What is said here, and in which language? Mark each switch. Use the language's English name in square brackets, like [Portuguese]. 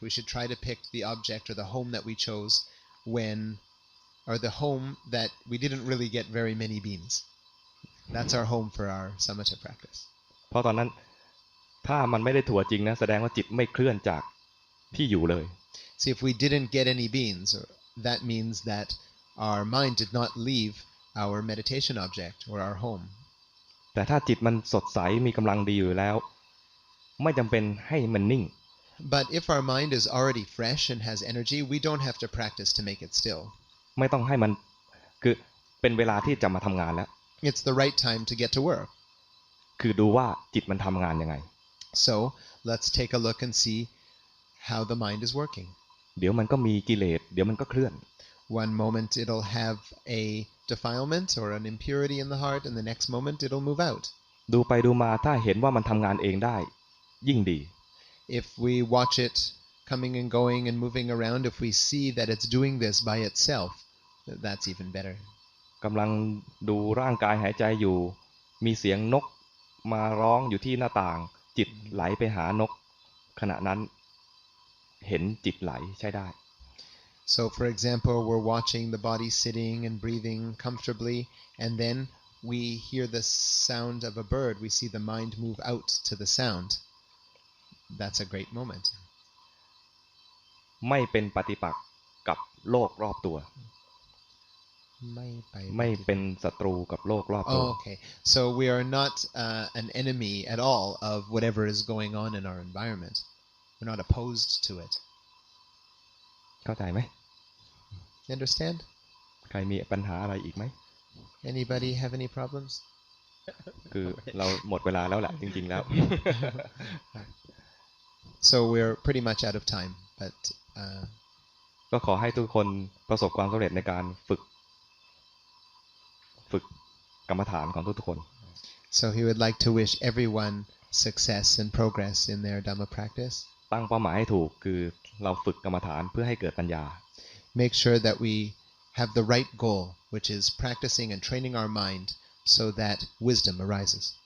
[English] We should try to pick the object or the home that we chose or the home that we didn't really get very many beans. That's our home for our samatha practice. [Thai] เพราะตอนนั้นถ้ามันไม่ได้ถั่วจริงนะแสดงว่าจิตไม่เคลื่อนจากที่อยู่เลย [English] See, if we didn't get any beans, that means that our mind did not leave our meditation object or our home. [Thai] แต่ถ้าจิตมันสดใสมีกำลังดีอยู่แล้วไม่จำเป็นให้มันนิ่ง [English] But if our mind is already fresh and has energy, we don't have to practice to make it still. [Thai] ไม่ต้องให้มันคือเป็นเวลาที่จะมาทำงานแล้ว [English] It's the right time to get to work. [Thai] คือดูว่าจิตมันทำงานยังไง [English] So let's take a look and see how the mind is working. [Thai] เดี๋ยวมันก็มีกิเลสเดี๋ยวมันก็เคลื่อน [English] One moment it'll have a defilement or an impurity in the heart, and the next moment it'll move out. [Thai] ดูไปดูมาถ้าเห็นว่ามันทำงานเองได้ยิ่งดี [English] If we watch it coming and going and moving around, if we see that it's doing this by itself, that's even better. [Thai] กำลังดูร่างกายหายใจอยู่มีเสียงนกมาร้องอยู่ที่หน้าต่างจิตไหลไปหานกขณะนั้นเห็นจิตไหลใช้ได้ [English] So for example, we're watching the body sitting and breathing comfortably, and then we hear the sound of a bird. We see the mind move out to the sound. That's a great moment. [Thai] ไม่เป็นปฏิปักษ์กับโลกรอบตัวไม่เป็นศัตรูกับโลกรอบตัว [English] Oh, okay. So we are not an enemy at all of whatever is going on in our environment. We're not opposed to it. [Thai] เข้าใจไหม [English] You understand? [Thai] ใครมีปัญหาอะไรอีกไหม [English] Anybody have any problems? [Thai] คือเราหมดเวลาแล้วแหละจริงๆแล้ว [English] So we're pretty much out of time, but [Thai] ก็ขอให้ทุกคนประสบความสำเร็จในการฝึกกรรมฐานของทุกๆคน [English] so he would like to wish everyone success and progress in their Dhamma practice. [Thai] ตั้งเป้าหมายให้ถูกคือเราฝึกกรรมฐานเพื่อให้เกิดปัญญา [English] Make sure that we have the right goal, which is practicing and training our mind so that wisdom arises.